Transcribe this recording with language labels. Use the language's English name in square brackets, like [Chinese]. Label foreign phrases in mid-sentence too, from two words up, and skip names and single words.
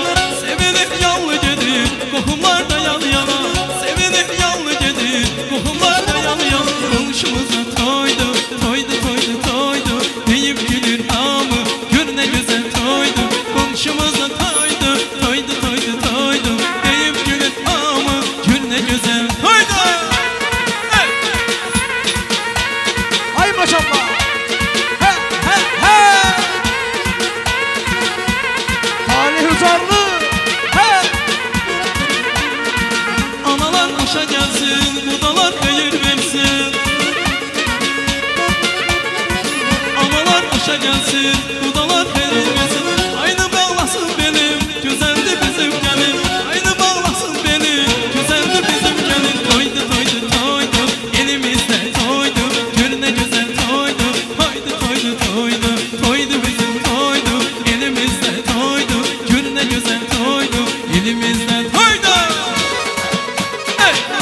[Azerbaijani] Sevinib yallı gedir, qohumlar da yan yana Sevinib yallı gedir, qohumlar da yan yana Qonşumuzda toydu, toydu, toydu, toydu Deyib gülür hamı, gör nə gözəl toydu Qonşumuzda toydu, toydu, toydu, toydu Deyib gülür hamı, gör nə gözəl toydu Ay maşallah. He he he. Talih Uzarlı. He. [Turkish] Analar aşa gelsin, budalar hayır versin Analar aşa gelsin, budalar hayır versin Aynı bağlasın benim, güzeldi bizim gelin Aynı bağlasın benim, güzeldi bizim gelin [Azerbaijani] Toydu, toydu, toydu, elimizde toydu Gör ne güzel toydu, toydu, toydu, toydu Toydu bizim toydu, elimizde toydu Gör ne güzel toydu, elimizde toydu Hey!